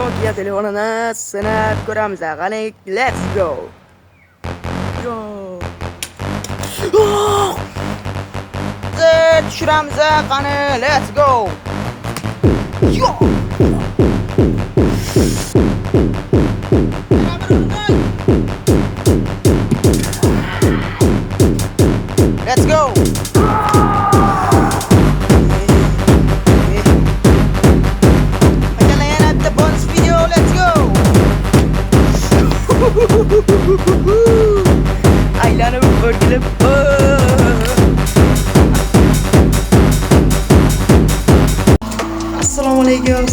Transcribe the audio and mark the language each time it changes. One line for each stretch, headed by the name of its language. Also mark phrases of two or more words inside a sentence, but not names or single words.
Uzbek: Nokia telefonini sinab ko'ramiz. Qani,
English: let's go. Yo.
Uzbek: Tushiramiz, qani,
English: let's go. Yo. Let's go.
Uzbek: Aylanib o'rgilib. Assalomu alaykum.